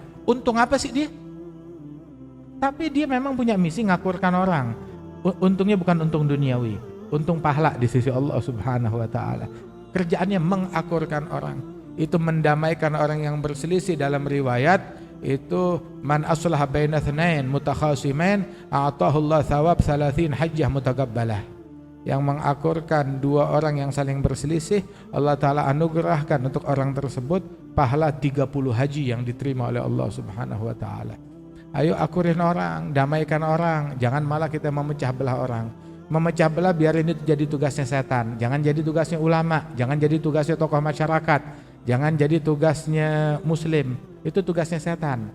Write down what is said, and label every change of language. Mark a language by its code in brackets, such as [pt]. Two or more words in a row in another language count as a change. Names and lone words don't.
[id] Untung apa sih dia? Tapi dia memang punya misi ngakurkan orang. Untungnya bukan untung duniawi, untung pahala di sisi [ar] الله سبحانه وتعالى. [id] Kerjaannya mengakurkan orang, itu mendamaikan orang yang berselisih. Dalam riwayat itu [ar] من أصلح بين اثنين متخاصمين أعطاه الله ثواب 30 حجة متقبلة. Yang mengakurkan dua orang yang saling berselisih, الله تعالى anugerahkan untuk orang tersebut pahala 30 haji yang diterima oleh الله سبحانه وتعالى. Ayo akurin orang, damaikan orang, jangan malah kita memecah belah orang. Memecah belah biarin itu jadi tugasnya setan, jangan jadi tugasnya ulama, jangan jadi tugasnya tokoh masyarakat, jangan jadi tugasnya muslim, itu tugasnya setan.